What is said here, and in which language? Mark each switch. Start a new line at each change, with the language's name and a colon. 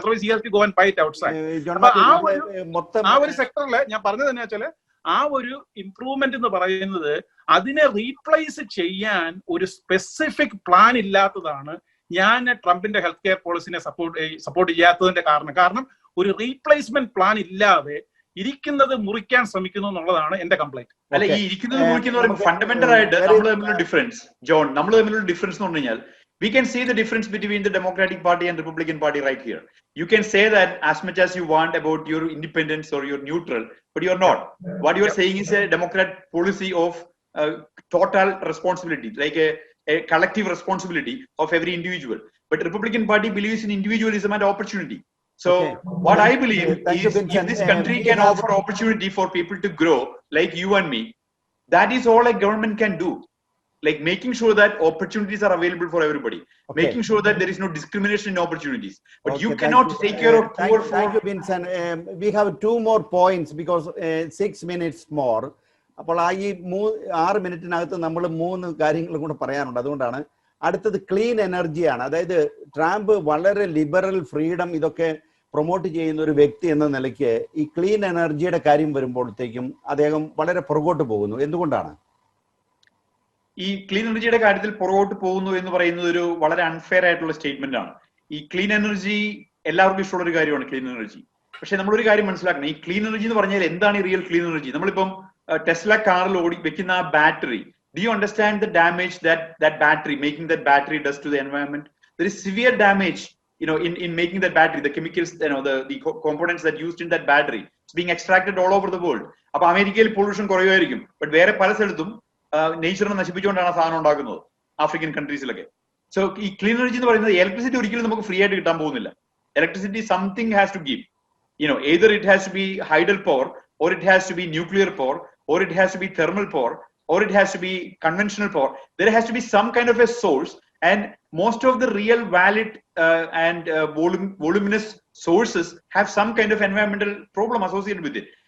English: Otherwise he has to go and buy it outside.
Malayalam: അപ്പൊ ആ ഒരു സെക്ടറിൽ ഞാൻ പറഞ്ഞത് എന്നാ വെച്ചാല്, ആ ഒരു ഇംപ്രൂവ്മെന്റ് എന്ന് പറയുന്നത് അതിനെ റീപ്ലേസ് ചെയ്യാൻ ഒരു സ്പെസിഫിക് പ്ലാൻ ഇല്ലാത്തതാണ് ഞാൻ ട്രംപിന്റെ ഹെൽത്ത് കെയർ പോളിസിനെ സപ്പോർട്ട് ചെയ്യാത്തതിന്റെ കാരണം ഒരു റീപ്ലേസ്മെന്റ് പ്ലാൻ ഇല്ലാതെ ഇരിക്കുന്നത് മുറിക്കാൻ ശ്രമിക്കുന്നു എന്നുള്ളതാണ് എന്റെ കംപ്ലൈന്റ്. അല്ല, ഈ ഇരിക്കുന്നത് മുറിക്കുന്ന ഫണ്ടമെന്റൽ ആയിട്ട് നമ്മൾ തമ്മിലുള്ള ഡിഫറൻസ്, ജോൺ, നമ്മൾ തമ്മിലുള്ള ഡിഫറൻസ് എന്ന് പറഞ്ഞു കഴിഞ്ഞാൽ,
English: we can see the difference between the Democratic Party and Republican Party right here. You can say that as much as you want about your independence or your neutral, but you're not. What you are saying is a Democrat policy of total responsibility, like a collective responsibility of every individual. But Republican Party believes in individualism and opportunity. So what I believe is, if this country can offer opportunity for people to grow, like you and me, that is all a government can do. Like making sure that opportunities are available for everybody, making sure that there is no discrimination in opportunities. But you cannot take care of poor. Thank you, Vincent. We have 2 more points because 6 minutes more.
Malayalam: അപ്പോൾ ആ ഈ 6 മിനിറ്റിനകത്ത് നമ്മൾ 3 കാര്യങ്ങളും കൂടെ പറയാനുണ്ട്. അതുകൊണ്ടാണ് അടുത്തത് clean എനർജിയാണ്. അതായത് ട്രംപ് വളരെ ലിബറൽ ഫ്രീഡം ഇതൊക്കെ പ്രൊമോട്ട് ചെയ്യുന്ന ഒരു വ്യക്തി എന്ന നിലയ്ക്ക് ഈ ക്ലീൻ എനർജിയുടെ കാര്യം വരുമ്പോഴത്തേക്കും അദ്ദേഹം വളരെ പുറകോട്ട് പോകുന്നു. എന്തുകൊണ്ടാണ്? ഈ ക്ലീൻ എനർജിയുടെ കാര്യത്തിൽ പുറകോട്ട് പോകുന്നു എന്ന് പറയുന്നത് ഒരു വളരെ അൺഫെയർ ആയിട്ടുള്ള സ്റ്റേറ്റ്മെന്റ് ആണ്. ഈ ക്ലീൻ എനർജി എല്ലാവർക്കും ഇഷ്ടമുള്ള ഒരു കാര്യമാണ് ക്ലീൻ എനർജി. പക്ഷെ നമ്മളൊരു കാര്യം മനസ്സിലാക്കണം, ഈ ക്ലീൻ എനർജി എന്ന് പറഞ്ഞാൽ എന്താണ് ഈ റിയൽ ക്ലീൻ എനർജി? നമ്മളിപ്പം ടെസ്ല കാറിൽ വെക്കുന്ന ആ battery,
English: do you understand the damage that battery, making that battery does to the environment? There is severe damage, in making that battery. The chemicals, the components that used in that battery, it's being extracted all over the world.
Malayalam: അപ്പൊ അമേരിക്കയിൽ pollution കുറയുമായിരിക്കും, but വേറെ പല സ്ഥലത്തും നേച്ചറിനെ നശിപ്പിച്ചുകൊണ്ടാണ് ആ സാധനം ഉണ്ടാക്കുന്നത്, African കൺട്രീസിലൊക്കെ. So ഈ clean energy എന്ന് പറയുന്നത് ഇലക്ട്രിസിറ്റി ഒരിക്കലും നമുക്ക് ഫ്രീ ആയിട്ട് കിട്ടാൻ പോകുന്നില്ല.
English: Electricity something has to give. either it has to be hydel power, or it has to be nuclear power, or it has to be thermal power, or it has to be conventional power. There has to be some kind of a source, and most of the real valid and voluminous sources have some kind of environmental problem associated with it.